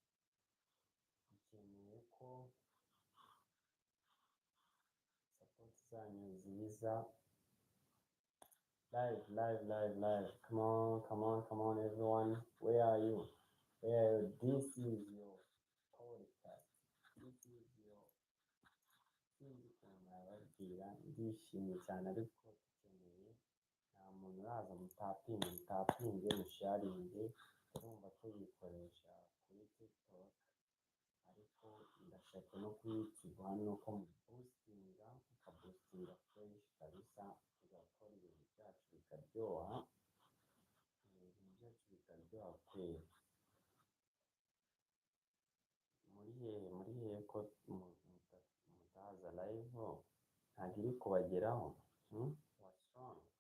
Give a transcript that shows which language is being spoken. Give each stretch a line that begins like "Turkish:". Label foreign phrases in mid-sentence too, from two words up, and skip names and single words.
Kinyarwanda: ko support zanyu ziza.
English: Live. Come on everyone. Where are you? This is your podcast. This is your ababwira.
Kinyarwanda: Ndishimye cyane, ariko dukeneye, nta muntu uraza mutapinge musharinge. Urumva tuyikoresha kuri TikTok, ariko ndashaka no kuri YouTube hano ko muboostinga, mukaboostinga fresh kabisa, tugakora ibintu byacu bikaryoha, kweli. Muri hehe ko mutaza live? Ntabwo iri kubageraho?
English: What's wrong?